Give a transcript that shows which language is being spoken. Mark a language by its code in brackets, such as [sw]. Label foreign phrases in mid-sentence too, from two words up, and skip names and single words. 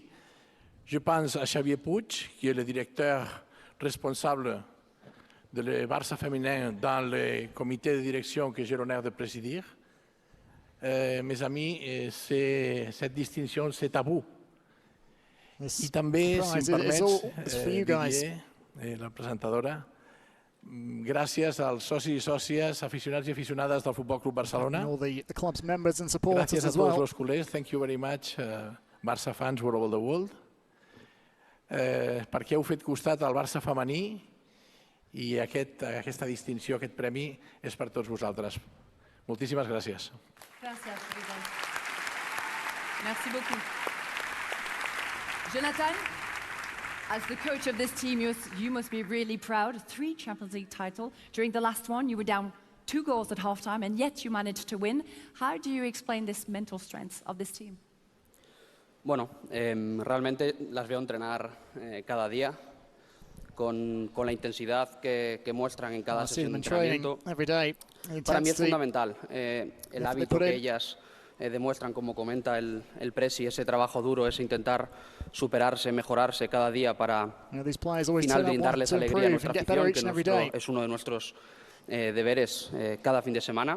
[fr] Je pense à Xavier Puig, qui est le directeur responsable de le Barça féminin dans le comité de direction que j'ai l'honneur de présider. Mes amis, cette distinction, c'est à vous. [ca] Et també, si em permets, Didier, la presentadora, gràcies als socis i sòcies, aficionats i aficionades del Futbol Club Barcelona. Gràcies a tots els culers. [en] Thank you very much, Barça fans all over the world. [ca] Perquè heu fet costat al Barça femení i aquesta distinció, aquest premi, és per tots vosaltres. Moltíssimes gràcies. Gràcies, [fr] président. Merci beaucoup. [en] Jonathan, as the coach of this team, you must be really proud. 3 Champions League titles. During the last one, you were down 2 goals at halftime, and yet you managed to win. How do you explain this mental strength of this team? [es] Bueno, realmente las veo entrenar cada día con la intensidad que muestran en cada sesión de entrenamiento. Para mí es fundamental el hábito que ellas demuestran, como comenta el presi, ese trabajo duro, ese intentar superarse, mejorarse cada día para al final brindarles alegría a nuestra afición, que es uno de nuestros deberes cada fin de semana.